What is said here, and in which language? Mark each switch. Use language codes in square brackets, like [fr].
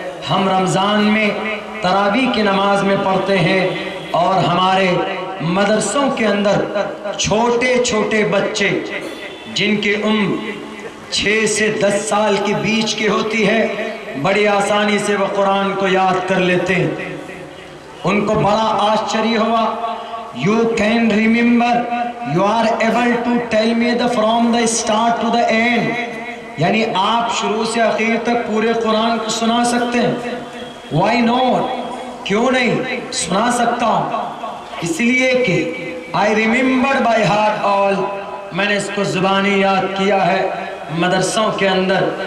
[ur] ہم رمضان میں تراویح کی نماز میں پڑھتے ہیں، اور ہمارے مدرسوں کے اندر چھوٹے چھوٹے بچے جن کی عمر 6 سے 10 سال کے بیچ کی ہوتی ہے، بڑی آسانی سے وہ قرآن کو یاد کر لیتے ہیں. ان کو بڑا آشچری ہوا. [en] You can remember, you are able to tell me from the start to the end. [ur] یعنی آپ شروع سے آخر تک پورے قرآن کو سنا سکتے ہیں. [en] Why not؟ [ur] کیوں نہیں سنا سکتا ہوں؟ اس لیے کہ [en] I remember by heart all، [ur] میں نے اس کو زبانی یاد کیا ہے مدرسوں کے اندر.